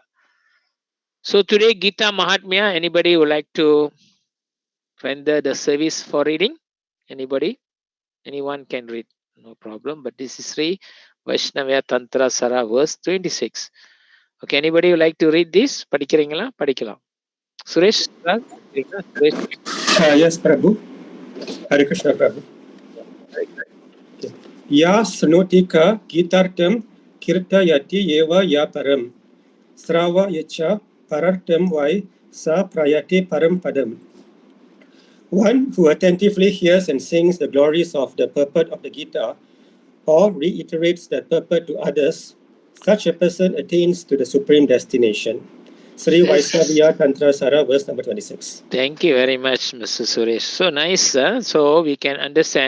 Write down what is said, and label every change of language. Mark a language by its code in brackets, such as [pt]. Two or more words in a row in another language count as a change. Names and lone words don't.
[en] So today, Gita Mahatmya, anybody would like to render the service for reading? Anybody? Anyone can read, no problem. But this is Sri Vaishnavya Tantra Sara, verse 26. Okay, anybody would like to read this? [ta] படிக்கிறீங்களா? படிக்கலாம். சுரேஷ் sir, படிக்கிறீங்களா? சுரேஷ். [en] Yes, Prabhu. Hare Krishna, Prabhu. [sa] य स्नोतिक गीतार्थं कीर्तयति एव य परं श्रव यच परार्थं वै स प्रयाति परं पदम्. [en] One who attentively hears and sings the glories of the purport of the Gita or reiterates that purport to others, such a person attains to the supreme destination. Sri Vaisnavya Tantra Sara, verse number 26. Thank you very much, Mr. Suresh. So nice. So we can understand.